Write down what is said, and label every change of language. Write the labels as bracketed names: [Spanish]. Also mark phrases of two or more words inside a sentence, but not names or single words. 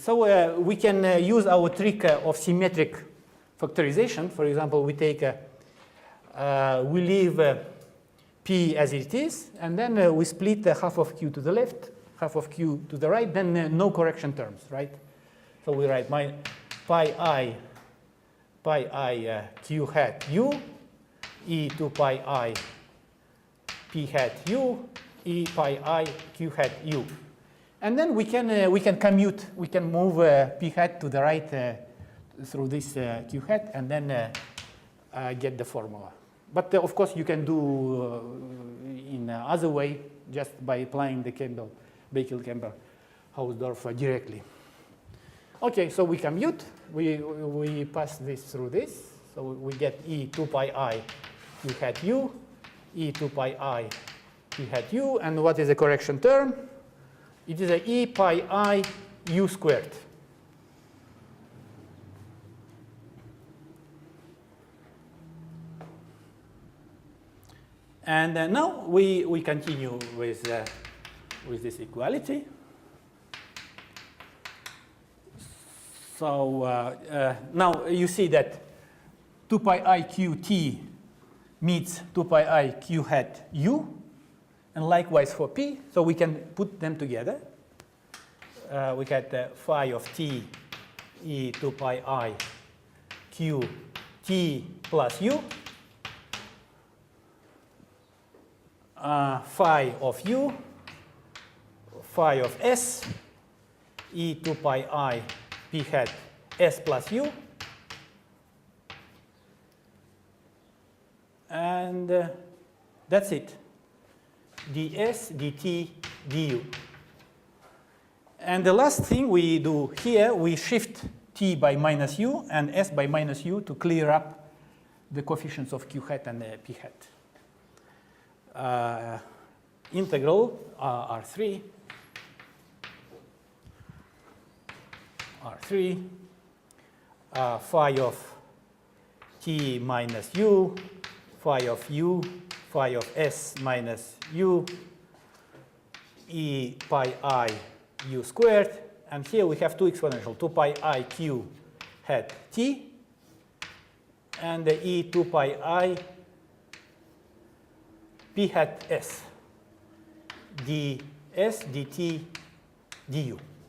[English] So we can use our trick of symmetric factorization. For example, we take we leave p as it is, and then we split half of q to the left, half of q to the right, then no correction terms, right? So we write my pi I q hat u e 2 pi I p hat u e pi I q hat u. And then we can commute, we can move p hat to the right through this q hat, and then get the formula. But of course, you can do in other way, just by applying the Baker-Campbell-Hausdorff directly. Okay, so we commute, we pass this through this, so we get e 2 pi I q hat u, e 2 pi I p hat u, and what is the correction term? It is a e pi I u squared. And now we continue with this equality. So now you see that 2 pi I q t meets 2 pi I q hat u, and likewise for p. So we can put them together. We get phi of t e 2 pi I q t plus u, phi of u, phi of s, e 2 pi I p hat s plus u, and that's it. ds, dt, du. And the last thing we do here, we shift t by minus u and s by minus u to clear up the coefficients of q hat and p hat. Integral R3 phi of t minus u, phi of u, phi of s minus u, e pi I u squared, and here we have two exponential, 2 pi I q hat t, and the e 2 pi I p hat s, ds, dt, du.